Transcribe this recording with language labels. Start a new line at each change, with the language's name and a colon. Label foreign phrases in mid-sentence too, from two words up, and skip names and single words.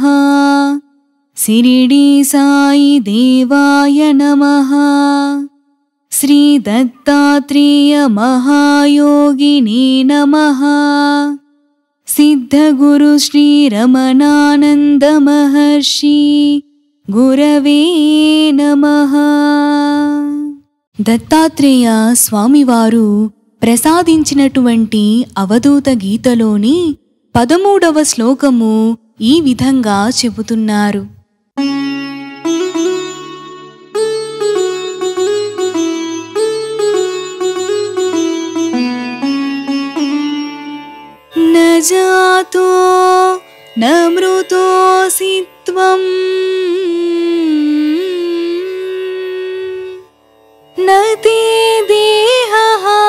Sanskrit: शिरडी साई देवाय नमः। श्री दत्तात्रेय महायोगिने नमः। सिद्धगुरु श्री रमणानंद महर्षि गुरवे नमः।
Telugu: దత్తాత్రేయ స్వామివారు ప్రసాదించినటువంటి అవధూత గీతలోని 13వ శ్లోకము ఈ విధంగా చెబుతున్నారు.
Sanskrit: న జాతో న మృతోసి త్వం న తే దేహః